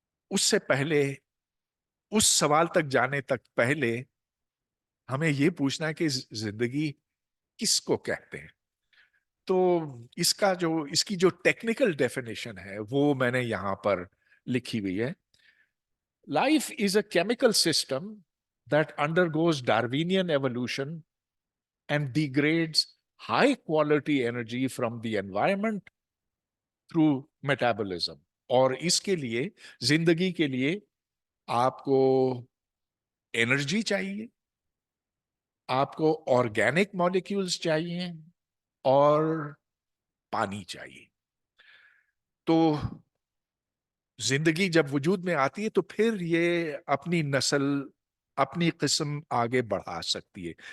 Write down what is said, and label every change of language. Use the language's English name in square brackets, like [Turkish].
[Hindi] उससे पहले, उस सवाल तक जाने तक पहले, हमें यह पूछना है कि जिंदगी किसको कहते हैं। तो इसकी जो टेक्निकल डेफिनेशन है, वो मैंने यहां पर लिखी हुई है। [English] Life is a chemical system that undergoes Darwinian evolution and degrades high quality energy from the environment through metabolism। [Hindi] और इसके लिए, जिंदगी के लिए, आपको एनर्जी चाहिए, आपको ऑर्गेनिक मॉलिक्यूल्स चाहिए, और पानी चाहिए। तो जिंदगी जब वजूद में आती है, तो फिर ये अपनी नस्ल, अपनी किस्म आगे बढ़ा सकती है।